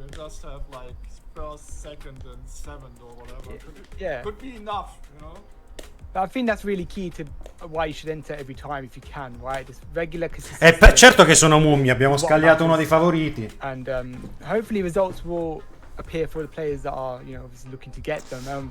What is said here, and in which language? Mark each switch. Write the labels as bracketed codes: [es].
[en] Just have like first, second, and 7th or whatever. Yeah. Could be enough, you know. I think that's really key to why you should enter every time if you can, right? Just regular consistency. [it] Certo che sono mummie, abbiamo scagliato uno dei favoriti. [en] And hopefully results will appear for the players that are, you know, obviously looking to get them.